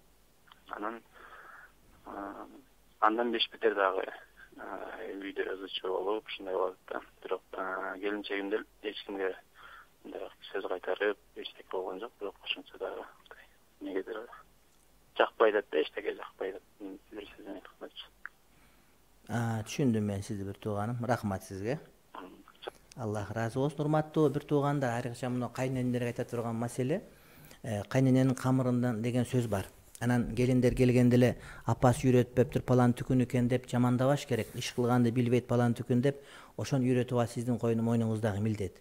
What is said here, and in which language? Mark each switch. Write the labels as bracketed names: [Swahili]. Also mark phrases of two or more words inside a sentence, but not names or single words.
[Kyrgyz] Андан беш бетер дагы үйдө өзүчө болуп, ушундай болот да. Бирок келинчегимде эч кимге сөз кайтарып, эчтеке болгон жок, бирок ошончо дагы негедир жакпайт да, эчтеке жакпайт. Бир сөз менен айткандачы. Түшүндүм мен сизди бир тууганым. Рахмат сизге. [Turkish] Allah razı olsun. [Kyrgyz] Урматтуу бир туугандар, айрыкча мына кайненелерге айта турган маселе, кайнененин камырынан деген сөз бар. Анан келиндер келгенде эле апасы үйрөтпөптүр, палан түкүн экен деп жамандабаш керек. Иш кылганды билбейт палан түкүн деп, ошону үйрөтүп алуу сиздин мойнуңуздагы милдет.